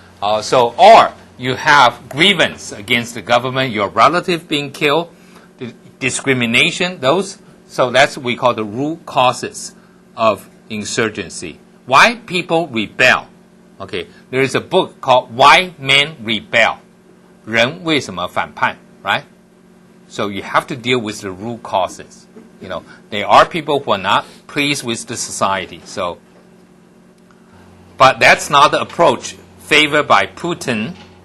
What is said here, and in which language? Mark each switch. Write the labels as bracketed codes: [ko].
[en] Or you have grievance against the government, your relative being killed, the discrimination, those. So that's what we call the root causes of insurgency. Why people rebel. Okay, there is a book called Why Men Rebel. [zh] 人为什么反叛, right? [en] So you have to deal with the root causes. There are people who are not pleased with the society. So, but that's not the approach favored by Putin.